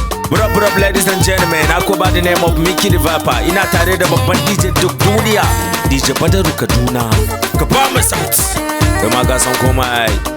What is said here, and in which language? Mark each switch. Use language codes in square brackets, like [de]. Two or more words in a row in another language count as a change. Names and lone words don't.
[en] What up, what up, ladies and gentlemen? I go by the name of Mickey the Viper. [ha] Ina tare da babban D J duk duniya, D J Badaru Kaduna. Ka ba mu sauti. Kai ma ka san komai.